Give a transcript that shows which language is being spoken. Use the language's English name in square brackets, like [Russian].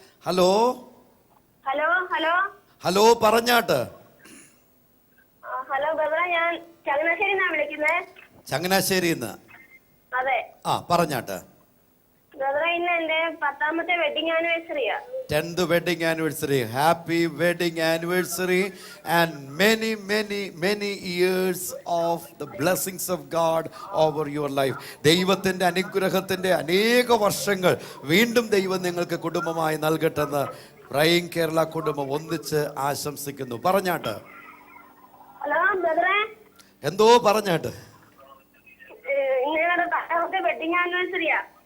[Malayalam] Hello hello hello hello പറഞ്ഞാട്ട്. Hello ബ്രദറെ, ഞാൻ ചങ്ങനാശ്ശേരി വിളിക്കുന്നത്. ചങ്ങനാശ്ശേരിന്ന്? അതെ. ആ പറഞ്ഞാട്ട്. ബ്രദറെ, ഇന്ന് എന്റെ 10ാമത്തെ wedding ആനിവേഴ്സറിയാ. [English] 10th wedding anniversary. Happy wedding anniversary and many many many years of the blessings of God over your life. [Malayalam] ദൈവത്തിന്റെ അനുഗ്രഹത്തിന്റെ അനേക വർഷങ്ങൾ വീണ്ടും ദൈവം നിങ്ങൾക്ക് കുടുംബമായി നൽകട്ടെന്ന് പ്രൈയിങ് കേരള കുടുംബം ഒന്നിച്ച് ആശംസിക്കുന്നു. പറഞ്ഞാട്ട്. ഹലോ ബ്രദറെ, എന്തോ പറഞ്ഞാട്ട്. ഇന്ന് 10ാമത്തെ വെഡിങ് ആനിവേഴ്സറിയാ.